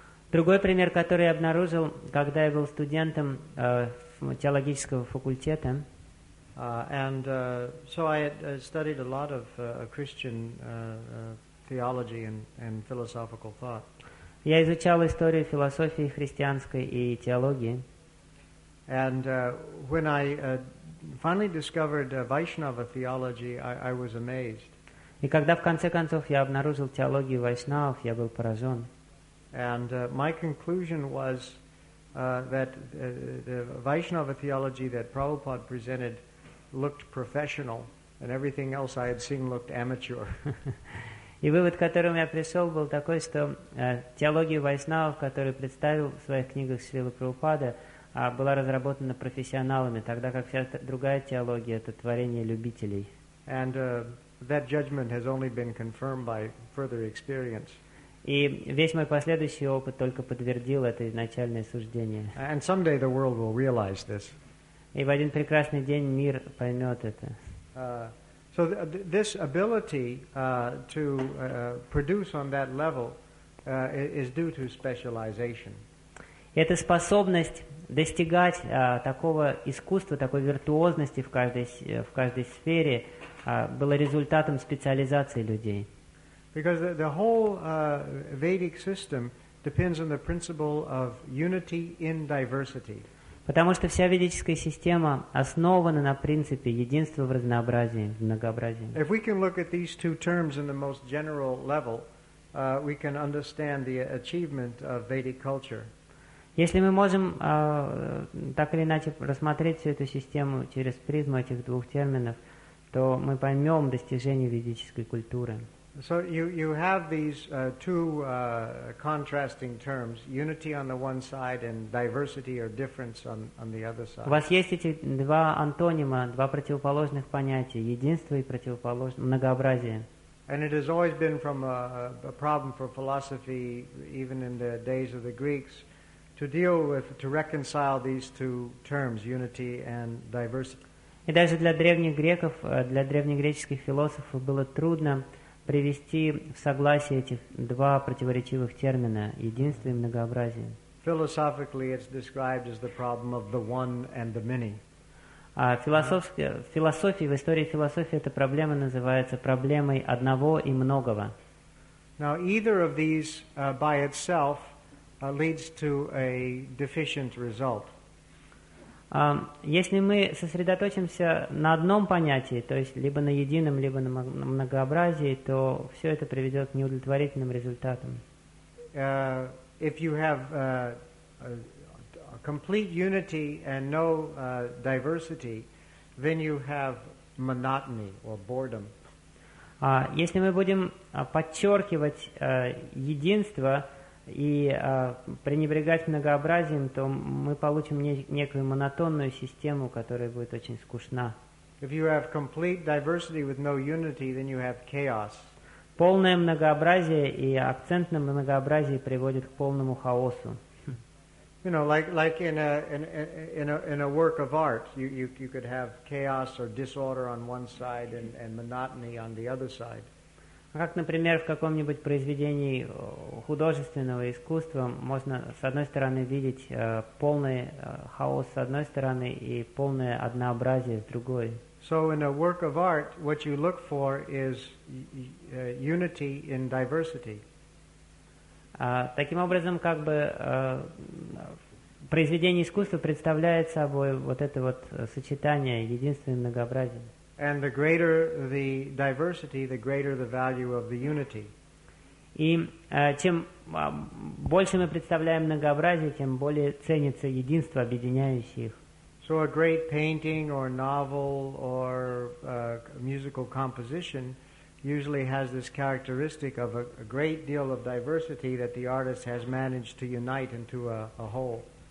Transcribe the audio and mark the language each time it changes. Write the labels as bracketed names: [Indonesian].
[Russian] Другой пример, который я обнаружил, когда я был студентом теологического факультета. [English] So I had studied a lot of Christian theology and philosophical thought. [Russian] Я изучал историю философии христианской и теологии. [English] And when I finally discovered Vaishnava theology, I was amazed. [Russian] И когда в конце концов я обнаружил теологию вайшнавов, я был поражен. [English] And my conclusion was that the Vaishnava theology that Prabhupada presented looked professional, and everything else I had seen looked amateur. [Russian] И вывод, к которому я пришел, был такой, что теология вайшнавов, которую представил в своих книгах Шрила Прабхупада, была разработана профессионалами, тогда как вся другая теология — это творение любителей. [English] And, that judgment has only been confirmed by further experience. [Russian] И весь мой последующий опыт только подтвердил это изначальное суждение. [English] And someday the world will realize this. [Russian] И в один прекрасный день мир поймет это. [English] So this ability to produce on that level is due to specialization. [Russian] Эта способность достигать такого искусства, такой виртуозности в каждой сфере была результатом специализации людей. [English] Because the whole Vedic system depends on the principle of unity in diversity. [Russian] Потому что вся ведическая система основана на принципе единства в разнообразии, в многообразии. [English] If we can look at these two terms in the most general level, we can understand the achievement of Vedic culture. [Russian] Если мы можем так или иначе рассмотреть всю эту систему через призму этих двух терминов, то мы поймем достижения ведической культуры. [English] So you have these two contrasting terms, unity on the one side and diversity or difference on the other side. [Russian] У вас есть эти два антонима, два противоположных понятия, единство и многообразие. [English] And it has always been from a problem for philosophy, even in the days of the Greeks, to deal with, to reconcile these two terms, unity and diversity. [Russian] И даже для древних греков, для древнегреческих философов было трудно привести в согласие этих два противоречивых термина – единство и многообразие. [English] Philosophically, it's described as the problem of the one and the many. [Russian] В истории философии эта проблема называется проблемой одного и многого. [English] Now, either of these by itself leads to a deficient result. [Russian] Если мы сосредоточимся на одном понятии, то есть либо на едином, либо на многообразии, то все это приведет к неудовлетворительным результатам. [English] If you have a complete unity and no diversity, then you have monotony or boredom. [Russian] Если мы будем подчеркивать единство и пренебрегать многообразием, то мы получим некую монотонную систему, которая будет очень скучна. [English] If you have complete diversity with no unity, then you have chaos. [Russian] Полное многообразие и акцент на многообразии приводит к полному хаосу. [English] You know, like in a work of art, you could have chaos or disorder on one side and monotony on the other side. [Russian] Как, например, в каком-нибудь произведении художественного искусства можно, с одной стороны, видеть полный хаос с одной стороны и полное однообразие с другой. [English] So in a work of art, what you look for is unity in diversity. [Russian] Таким образом, как бы произведение искусства представляет собой вот это вот сочетание единства и многообразия. [English] And the greater the diversity, the greater the value of the unity. [Russian] И чем больше мы представляем многообразие, тем более ценится единство, объединяющее их. [English] So a great painting or novel or musical composition usually has this characteristic of a great deal of diversity that the artist has managed to unite into a whole.